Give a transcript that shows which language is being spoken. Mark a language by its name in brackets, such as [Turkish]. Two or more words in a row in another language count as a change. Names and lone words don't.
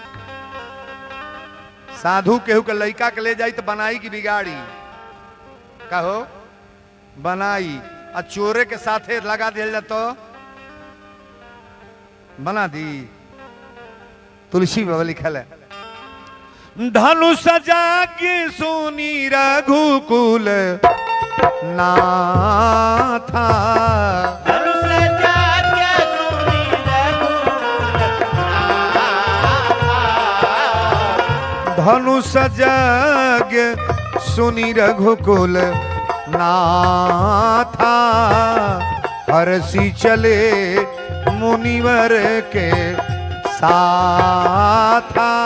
[Bhojpuri] साधु केहू के लड़का के ले जाई तो बनाई की बिगाड़ी, कहो बनाई। और चोरे के साथे लगा दिया जातो बना दी। तुलसी बाबा लिखल है, [Awadhi] धनुष जागे सुनी रघुकुल नाथा। धनुष जागे सुनी रघुकुल नाथा, हरसी चले मुनिवर के साथा।